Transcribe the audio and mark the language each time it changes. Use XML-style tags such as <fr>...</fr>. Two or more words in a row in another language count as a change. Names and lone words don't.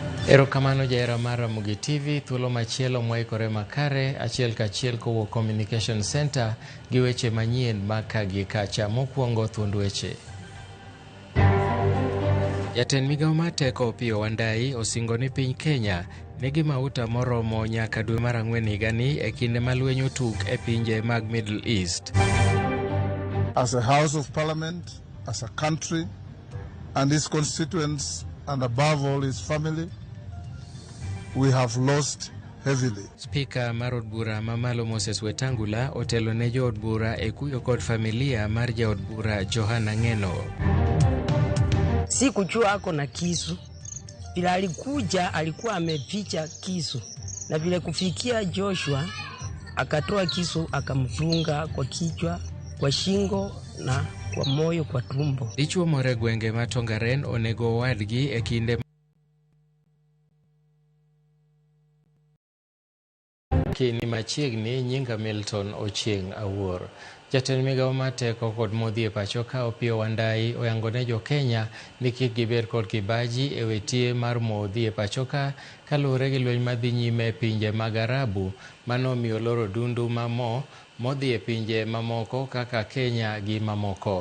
<luo>Erokamano jaera mar Ramogi TV, thuolo machielo mwaikore makare, achiel kachiel kowuok Communication Center gi weche manyien maka gi kacha. Mokwongo thuond weche. Jatend migao mar teko Opiyo Wandayi osingo ni piny Kenya nigi mauta moromo nyaka dwe mar Ang'wen higani e kinde ma lweny otug e pinje mag Middle East.</luo> <en>As a House of Parliament, as a country, and its constituents, and above all his family, we have lost heavily.</en> <luo>Speaker mar od bura mamalo Moses Wetangula otelo ne jo od bura e kuyo kod familia mar ja od bura Johana Ng'eno.</luo> <sw>Sikujua ako na kisu. Vile alikuja alikuwa ameficha kisu. Na vile kufikia Joshua akatoa kisu akamfunga kwa kichwa, kwa shingo na kwa moyo, kwa tumbo.</sw> <luo>Dichuo more gwenge ma Tongaren onego wadgi e kinde kini machiegni nyinga Milton Ochieng Awuor. Jatend migao mar teko kod modhi e pacho ka Opiyo Wandayi oyango ne jo Kenya ni kik gibed kod kibaji e wetie mar modhi e pacho ka kaluwore gi lweny madhi nyime e pinje mag Arabu manomiyo loro dundu mamo modhi e pinje mamoko kaka Kenya gi mamoko.</luo>